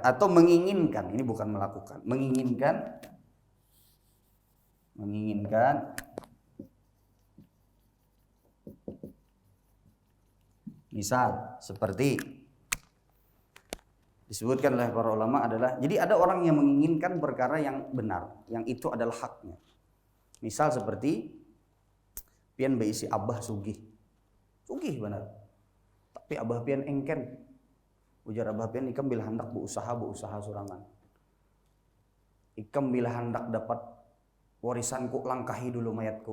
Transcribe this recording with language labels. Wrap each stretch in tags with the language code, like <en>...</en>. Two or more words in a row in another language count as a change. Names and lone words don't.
<id>Atau menginginkan, ini bukan melakukan, menginginkan misal seperti disebutkan oleh para ulama adalah, jadi ada orang yang menginginkan perkara yang benar, yang itu adalah haknya.</id> <bjn>Misal seperti pian beisi abah sugih benar. Tapi abah pian engken. Ujar abah pian ikam bila hendak berusaha surangan. Ikam bila hendak dapat warisanku langkahi dulu mayatku.</bjn>